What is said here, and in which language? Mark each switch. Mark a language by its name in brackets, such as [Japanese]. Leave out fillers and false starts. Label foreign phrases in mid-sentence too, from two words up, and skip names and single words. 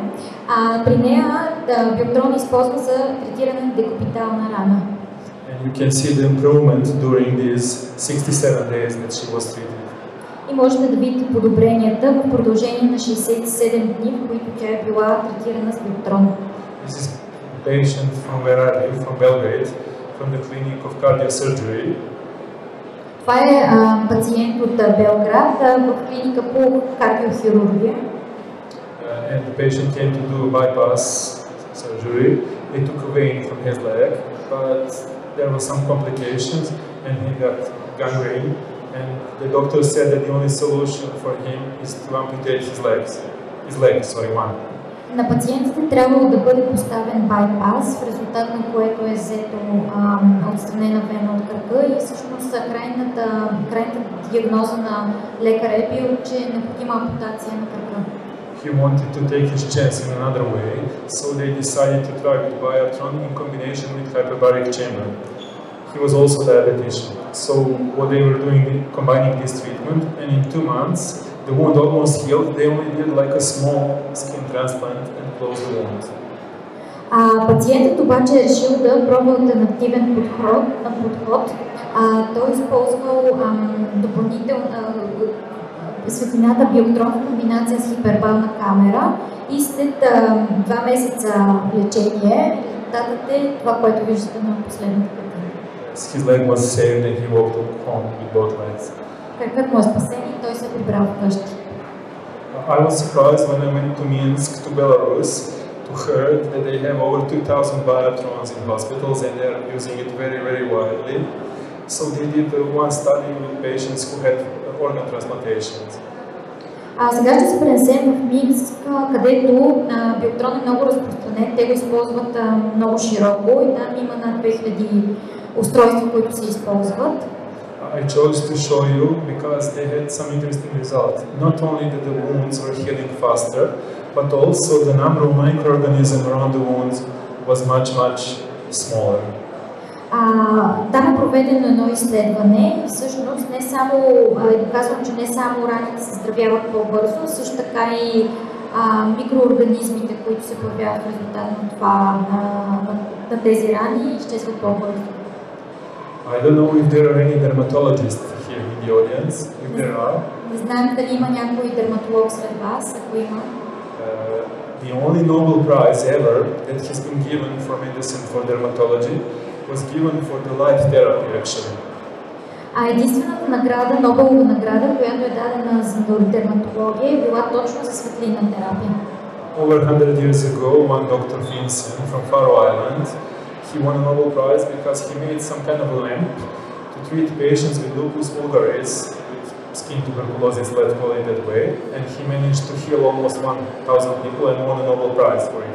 [Bulgarian] При нея Bioptron използва за третиране на декапитална рана. [English] And you can see the improvement during these 67 days that she was treated. [Bulgarian] И можете да видите подобренията в продължение на 67 дни, в които тя е била третирана с Bioptron. [English] This is a patient from where I live, from Belgrade, from the clinic of cardiosurgery. [Bulgarian] Това е пациент от Белград в клиника по кардиохирургия. [English] And the patient came to do a bypass surgery. They took a vein from his leg, but there were some complications and he got gangrene. And the doctor said that the only solution for him is to amputate his leg, one. [Bulgarian] На пациентите трябвало да бъде поставен байпас, в резултат на което е взето отстранена вена от кръка и всъщност крайната диагноза на лекаря е бил, че е необходима ампутация на кръка. [English] He wanted to take his chance in another way, so they decided to try with Bioptron in combination with hyperbaric chamber. He was also diabetician, so what they were doing, combining this treatment, and in 2 months, the wound almost healed. They only did like a small skin transplant and closed the wound. [Bulgarian] Пациентът обаче е решил да пробва алтернативен подход. Той използвал светлината Bioptron в комбинация с хипербарна камера и след 2 месеца лечение резултатът е това, което виждате на последната картина. [English] His leg was saved and he walked home with both legs. [Bulgarian] Кракът му е спасен и той се е прибрал вкъщи. [English] I was surprised when I went to Minsk, to Belarus, to hear that they have over 2,000 Bioptrons in hospitals and they are using it very, very widely. So they did one study with patients who had organ transplantations. [Bulgarian] Сега ще се пренесем в Минск, където Биоптрон е много разпространен. Те го използват много широко и там има над 2000 устройства, които се използват. [English] I chose to show you because they had some interesting results. Not only that the wounds were healing faster, but also the number of microorganisms around the wounds was much, much smaller. [Bulgarian] Там е проведено едно изследване и всъщност не само е доказано, че не само раните се заздравяват по-бързо, също така и микроорганизмите, които се появяват в резултат на това, на тези рани, изчезват по-бързо. [English] I don't know if there are any dermatologists here in the audience. If there are. [Bulgarian] Не знаем дали има някой дерматолог сред вас, ако има. [English] The only Nobel Prize ever that has been given for medicine for dermatology was given for the light therapy actually. [Bulgarian] Единствената награда, Нобелова награда, която е дадена за дерматология, е била точно за светлинна терапия. [English] Over 100 years ago, one Dr. Vincent from Faroe Island, he won a Nobel Prize because he made some kind of a lamp to treat patients with lupus vulgaris, with skin tuberculosis, let's call it that way, and he managed to heal almost 1,000 people and won a Nobel Prize for it.